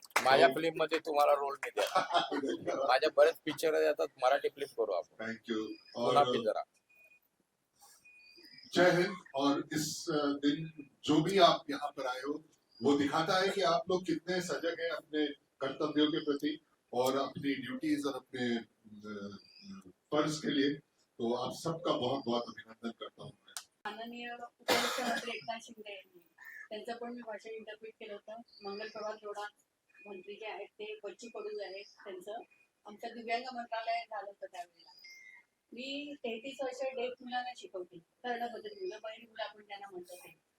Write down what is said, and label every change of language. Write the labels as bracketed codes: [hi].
[mr] माझ्या फिल्म मध्ये तुम्हाला रोल नाही द्या. माझ्या बरेच पिक्चर येतात, मराठी फिल्म करू आपण. [en] Thank you. [hi] और जरा जय हिंद. और इस दिन जो भी आप यहाँ पर आए हो, वो दिखाता है कि आप लोग कितने सजग हैं अपने कर्तव्यों के प्रति और अपनी ड्यूटीज और अपने फर्ज के लिए. तो आप सबका बहुत बहुत अभिनंदन करता हूँ. [mr] माननीय उपमुख्यमंत्री एकनाथ शिंदे यांनी त्यांचं पण मी भाषण इंटरप्रिट केलं होतं. मंगल प्रभात रोडा मंत्री जे आहेत ते बच्चू कडू आहेत, त्यांचं आमचं दिव्यांग मंत्रालय झालं होतं त्यावेळेला. मी 33 वर्ष डेफ मुलांना शिकवते, कर्णबधिर मुलं, बहिणी मुलं आपण त्यांना म्हणतो ते.